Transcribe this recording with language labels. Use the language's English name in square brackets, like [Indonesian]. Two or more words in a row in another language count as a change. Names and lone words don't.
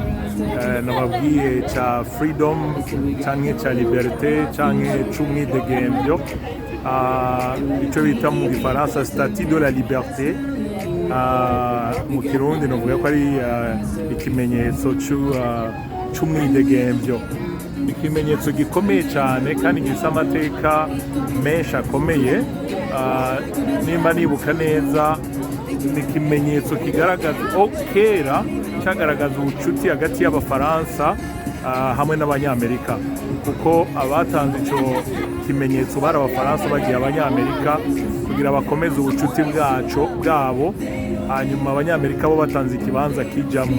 [Rundi] nababwiye cya freedom cyangwa cya liberté cyangwa cy'umwidegemvyo, icyo bita mu gifaransa [French] statut de la liberté, [Rundi] mu kirundi navuga ko ari ikimenyetso cy'umwidegemvyo. Ikimenyetso gikomeye cyane kandi gifite amateka menshi akomeye. Nimba nibuka neza, ni ikimenyetso kigaragaza kera cyagaragaza ubucuti hagati y'Abafaransa hamwe n'Abanyamerika, kuko abatanze icyo kimenyetso bari Abafaransa bagiye Abanyamerika kugira bakomeze ubucuti bwabo, hanyuma Abanyamerika bo batanze ikibanza kijamwo.